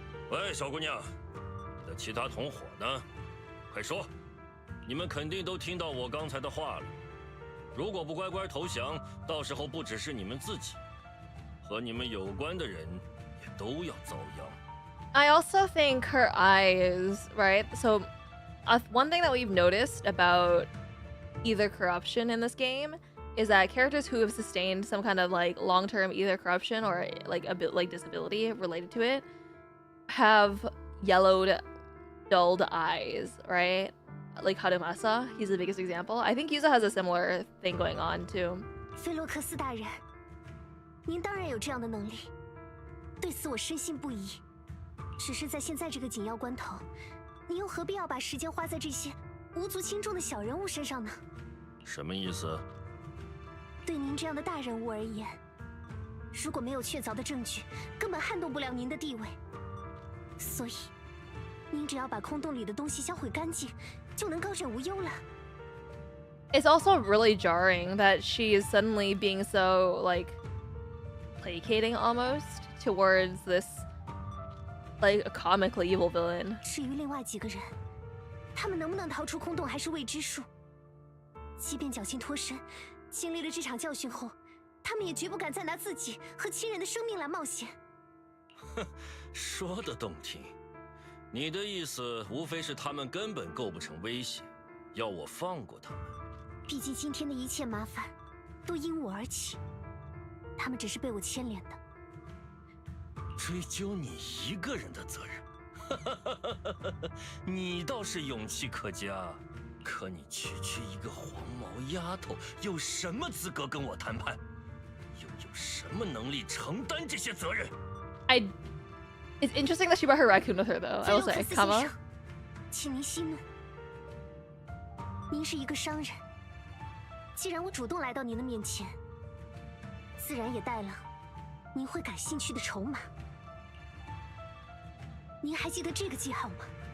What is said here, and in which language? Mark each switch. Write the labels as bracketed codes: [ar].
[zh] 喂，小姑娘，你的其他同伙呢？快说！你们肯定都听到我刚才的话了。如果不乖乖投降，到时候不只是你们自己，和你们有关的人也都要遭殃。 [en] I also think her eyes, right? So one thing that we've noticed about ether corruption in this game is that characters who have sustained some kind of like long-term ether corruption or like a bit like disability related to it have yellowed, dulled eyes, right? Like Hadamasa, he's the biggest example. I think Yuza has a similar thing going on too. [zh] 菲洛克斯大人，您当然有这样的能力，对此我深信不疑。只是在现在这个紧要关头，您又何必要把时间花在这些无足轻重的小人物身上呢？什么意思？对您这样的大人物而言，如果没有确凿的证据，根本撼动不了您的地位。所以，您只要把空洞里的东西销毁干净，就能高枕无忧了。 [en] It's also really jarring that she is suddenly being so like placating almost towards this like a comically evil villain. [zh] 至于另外几个人，他们能不能逃出空洞还是未知数。即便侥幸脱身，经历了这场教训后，他们也绝不敢再拿自己和亲人的生命来冒险。哼，说得动听。你的意思无非是他们根本构不成威胁，要我放过他们。毕竟今天的一切麻烦都因我而起，他们只是被我牵连的。追究你一个人的责任，你倒是勇气可嘉。可你区区一个黄毛丫头，有什么资格跟我谈判？又有什么能力承担这些责任？ [en] It's interesting that she brought her raccoon with her though. I will say, Kama. [zh] 请您息怒。您是一个商人，既然我主动来到您的面前，自然也带了您会感兴趣的筹码。您还记得这个记号吗？